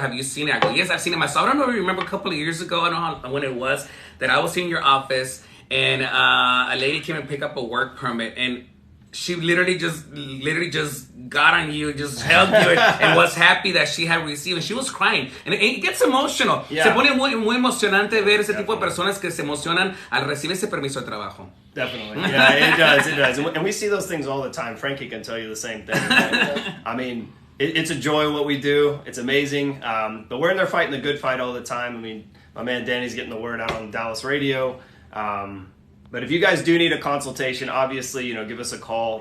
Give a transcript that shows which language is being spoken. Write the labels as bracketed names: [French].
[English] Have you seen it? I go, yes, I've seen it myself. I don't know if you remember a couple of years ago, I don't know when it was, that I was in your office and a lady came and picked up a work permit and she literally just got on you, just held you, and was happy that she had received. And she was crying, and it gets emotional. Yeah. [Spanish] Se pone muy emocionante ver ese tipo de personas que se emocionan al recibir ese permiso de trabajo. [English] Definitely, yeah, it does, and we see those things all the time. Frankie can tell you the same thing. I mean, it's a joy what we do. It's amazing, but we're in there fighting the good fight all the time. I mean, my man Danny's getting the word out on Dallas radio. But if you guys do need a consultation, obviously, give us a call.